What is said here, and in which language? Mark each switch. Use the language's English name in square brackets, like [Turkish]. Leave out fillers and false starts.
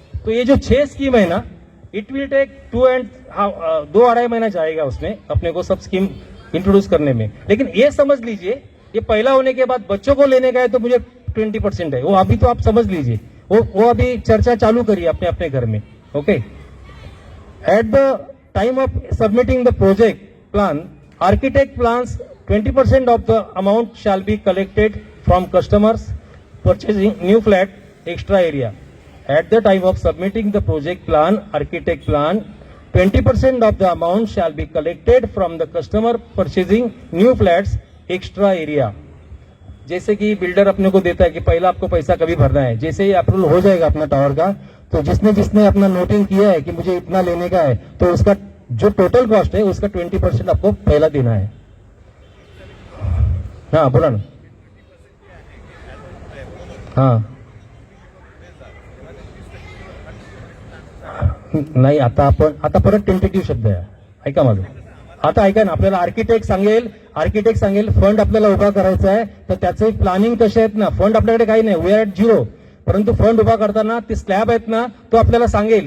[Hindi] तो ये जो 6 स्कीम है ना, [English] it will take [Hindi] 2-2.5 महीना जाएगा उसमें अपने को सब स्कीम इंट्रोड्यूस करने में. लेकिन ये समझ लीजिए, ये पहला होने के बाद बच्चों को लेने का है तो मुझे 20% है, वो अभी तो आप समझ लीजिए, वो अभी चर्चा चालू करिए अपने अपने घर में. Okay. [English] At the time of submitting the project plan, architect plans 20% of the amount shall be collected from customers purchasing new flat extra area. At the time of submitting the project plan, architect plan, 20% of the amount shall be collected from the customer purchasing new flats extra area. [Hindi] जैसे कि builder अपने को देता है कि पहला आपको पैसा कभी भरना है, जैसे ही अप्रूवल हो जाएगा अपना टावर का, तो जिसने अपना नोटिंग किया है कि मुझे इतना लेने का है, तो उसका जो टोटल कॉस्ट है उसका 20% आपको पहला देना है. हाँ बोला ना. [Marathi] हाँ नाही, आता परत टेंटेटिव्ह शब्द आहे, ऐका माझं. आता ऐका ना, आपल्याला आर्किटेक्ट सांगेल फंड आपल्याला उभा करायचा आहे, तर त्याचे प्लॅनिंग कसे आहेत ना, फंड आपल्याकडे काही नाही, [English] we are at 0, [Marathi] परंतु फंड उभा करताना ते स्लॅब आहेत ना, तो आपल्याला सांगेल.